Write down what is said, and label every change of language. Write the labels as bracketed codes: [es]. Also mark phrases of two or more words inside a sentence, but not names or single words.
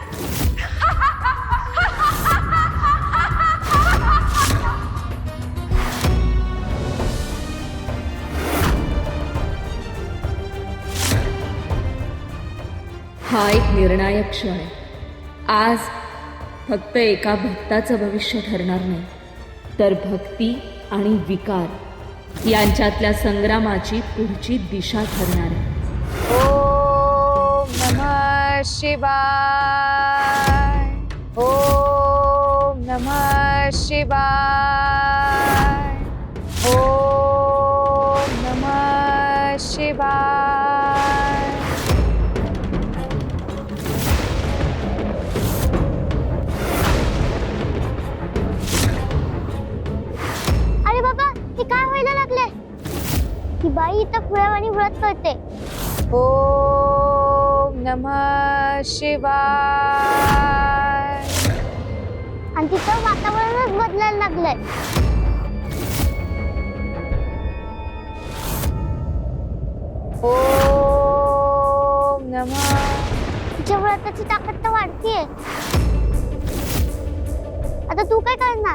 [mr] हा एक निर्णायक क्षण आहे. आज फक्त एका भक्ताचं भविष्य ठरणार नाही, तर भक्ती आणि विकार यांच्यातल्या संग्रामाची पुढची दिशा ठरणार आहे. [sa] ओम नमः शिवाय. ओम नमः शिवाय. ओम नमः शिवाय. [mr] अरे बाबा हे काय व्हायला लागले? ही बाई इथं फुलावाणी व्रत करते. [sa] ओम नमः शिवाय. [mr] आणि तिथं वातावरणच बदलायला लागलंय. [sa] ओम नमः. [mr] तिच्या व्रताची ताकद तर वाढतीये. आता तू काय करणार?